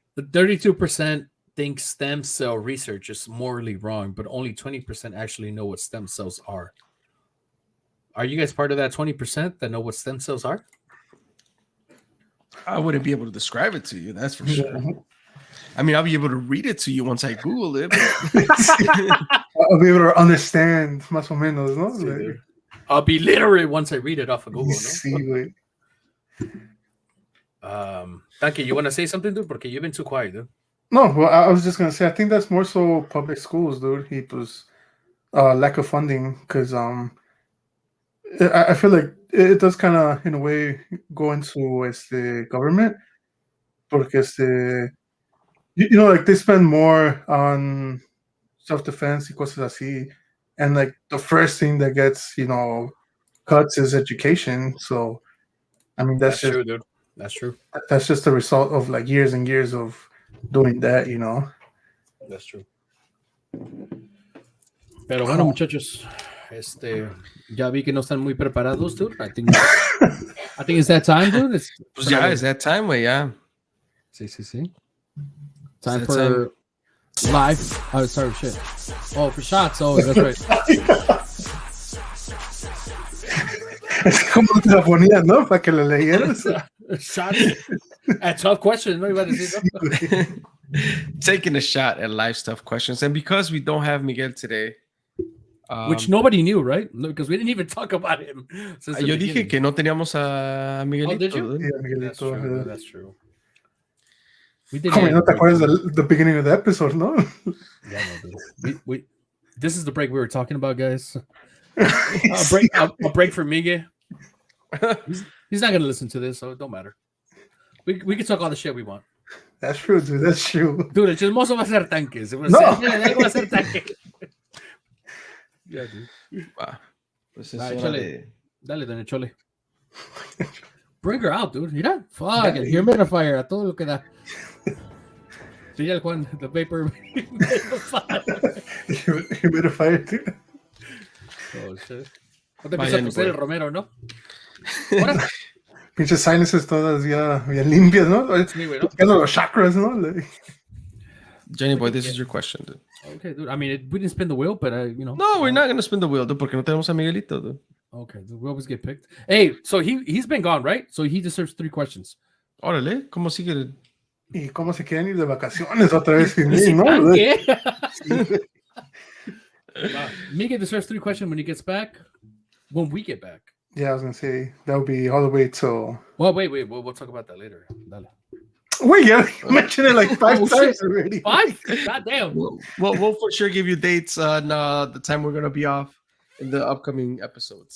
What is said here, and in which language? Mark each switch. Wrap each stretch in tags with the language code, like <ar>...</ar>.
<en>The 32% think stem cell research is morally wrong, but only 20% actually know what stem cells are. Are you guys part of that 20% that know what stem cells are? I wouldn't be able to describe it to you. That's for sure. I mean, I'll be able to read it to you once I Google it. I'll be able to understand</en> <es>más o menos, ¿no?</es> <en>Sí, I'll be literate once I read it off of Google, ¿no?</en> <es>Sí, güey.</es> <en>Tanky, you want to say something, dude? Porque you've been too quiet, dude. No, well, I was just gonna say I think that's more so public schools, dude. It was lack of funding because I feel like it does kind of in a way go into the government porque you know, like they spend more on self-defense</en> <es>y cosas así,</es> <en>and like the first thing that gets, you know, cuts is education. So I mean that's just true, dude. That's true. That's just the result of like years and years of doing that, you know. That's true.</en> <es>Pero bueno, muchachos, ya vi que no están muy preparados, dude.</es> <en>I think it's that time, dude. It's that time, way, yeah. Sí. Time for live. Oh, sorry, shit. Oh, for shots. Oh, that's right.</en> <es>Es como te la ponías, ¿no? Para que lo leyeras.</es> <en>Shots at tough questions,</en> <es>¿no? Iba a decir, ¿no?</es> <en>Taking a shot at live stuff questions. And because we don't have Miguel today, which nobody knew, right? No, because we didn't even talk about him.</en> <es>Yo dije que no teníamos a Miguelito.</es> <en>Oh, did you? Yeah, Miguelito. That's true. Como no te acuerdas the beginning of the episode, no? Yeah, no, dude. This is the break we were talking about, guys. A break for Miguel. He's not gonna listen to this, so it don't matter. We can talk all the shit we want. That's true, dude. That's true.</en> <es>Dude, el chismoso va a ser tanques. No. Va a ser tanque. Yeah, dude. Pues</es> <en>Dale, doña Chole. Bring her out, dude. Mira, fuck it.</en> <es>Humidifier, a todo lo que da. Sí, el Juan, the vapor.</es> <en>Humidifier, dude. Oh, shit.</en> <es>No te empieza a toser el Romero, ¿no? Pinches sinuses todas ya bien limpias, ¿no? Sí, güey, ¿no? Tocando los chakras, ¿no?</es> <en>Jenny boy, this is your question, dude. Okay, dude. I mean, we didn't spin the wheel, but you know. No, we're not going to spin the wheel, dude,</en> <es>porque no tenemos a Miguelito,</es> <en>dude. Okay, dude, we always get picked. Hey, so he's been gone, right? So he deserves 3 questions.</en> <es>Órale, ¿cómo sigue? ¿Y cómo se quieren ir de vacaciones otra vez sin mí, no?</es> <en>Miguel deserves 3 questions when he gets back. When we get back. Yeah, I was gonna say that would be all the way till. Well, wait. We'll talk about that later.</en> <es>Dale.</es> <en>Wait, yeah, you mentioned it like 5 times already. 5? God damn. We'll for sure give you dates on the time we're gonna be off in the upcoming episodes.</en>